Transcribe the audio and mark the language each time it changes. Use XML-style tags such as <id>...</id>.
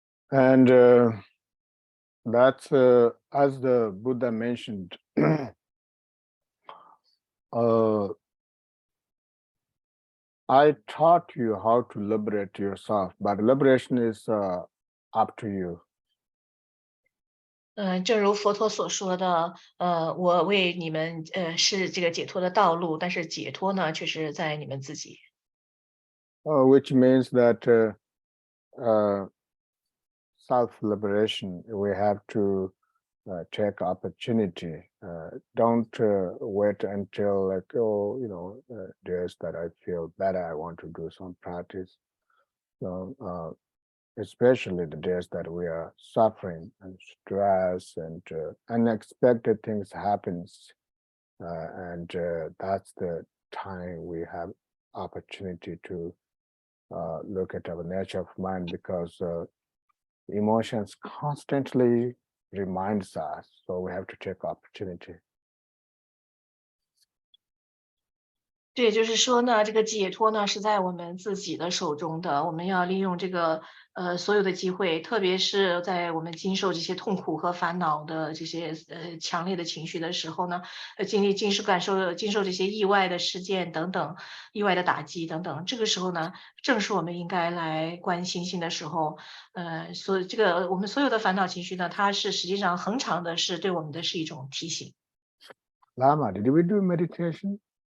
<en>And that's as the Buddha mentioned. I taught you how to liberate yourself, but liberation is up to you.</en> <zh>正如佛陀所说的，我为你们是这个解脱的道路，但是解脱呢，却是在你们自己。</zh> <en>Which means that self-liberation, we have to take opportunity. Don't wait until like, days that I feel better, I want to do some practice. So, especially the days that we are suffering and stress and unexpected things happens, and that's the time we have opportunity to look at our nature of mind, because emotions constantly reminds us, so we have to take opportunity.</en> <zh>这也就是说呢，这个解脱呢是在我们自己的手中的，我们要利用这个所有的机会，特别是在我们经受这些痛苦和烦恼的这些强烈的情绪的时候呢，经受这些意外的事件等等，意外的打击等等，这个时候呢，正是我们应该来观星星的时候。我们所有的烦恼情绪呢，它是实际上恒常的是对我们的是一种提醒。</zh> <en>Lama, did we do meditation?</en>